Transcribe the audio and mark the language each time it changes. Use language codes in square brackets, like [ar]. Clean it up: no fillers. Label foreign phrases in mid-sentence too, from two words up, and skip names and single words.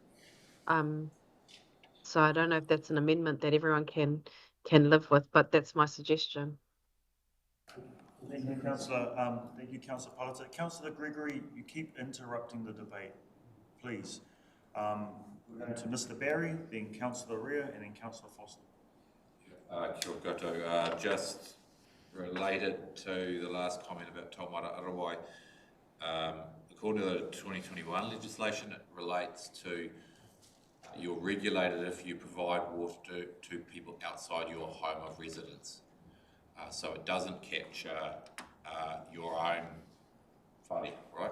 [en] So I don't know if that's an amendment that everyone can live with, but that's my suggestion. Thank you, Councillor Pallister. Councillor Gregory, you keep interrupting the debate, please. We're going to Mr. Barry, then Councillor Rea, and then Councillor Foster. [mi] Kia ora koutou. [en] Just related to the last comment about Taumata Arowai, according to the 2021 legislation, it relates to you're regulated if you provide water to people outside your home of residence. So it doesn't capture your own whare, right?